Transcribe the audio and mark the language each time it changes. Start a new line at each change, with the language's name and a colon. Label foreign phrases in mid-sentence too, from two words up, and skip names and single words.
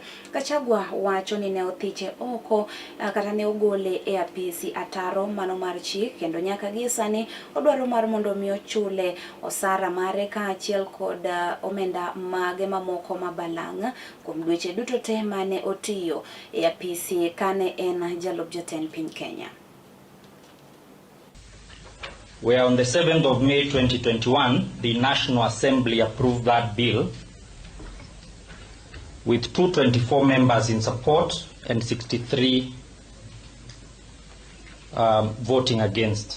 Luo (Kenya and Tanzania): Gachagua wacho ni ne othiche oko kata ne ogole e apisi ataro mano mar chik kendo nyaka gi sani odwaro mar mondo mi ochule osara mare ka achiel kod omenda mage mamoko mabalang' kuom dweche duto te mane otiyo e apisi kane en jalup jatend piny Kenya.
English: Where on the 7th of May 2021, the National Assembly approved that bill with 224 members in support and 63 voting against.